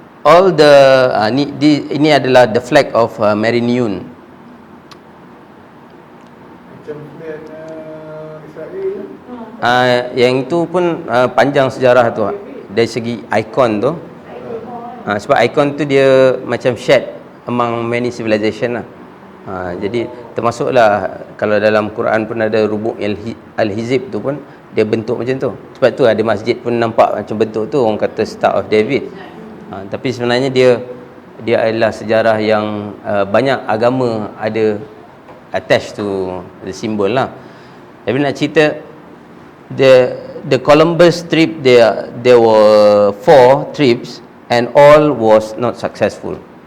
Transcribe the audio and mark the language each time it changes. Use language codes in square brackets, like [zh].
[en] all the [ms] ini adalah [en] the flag of Mariniun. [ms] Macam flag Israel. Yang itu pun panjang sejarah tu dari segi ikon tu. Sebab ikon tu dia macam [en] shared among many civilization [ms] lah. Jadi termasuklah kalau dalam Quran pun ada Rubu' Al-Hizib tu pun dia bentuk macam tu. Sebab tu ada masjid pun nampak macam bentuk tu, orang kata Star of David. Tapi sebenarnya dia adalah sejarah yang banyak agama ada [en] attached to the symbol [ms] lah. Tapi nak cerita [en] the Columbus trip, there were 4 trips and all was not successful.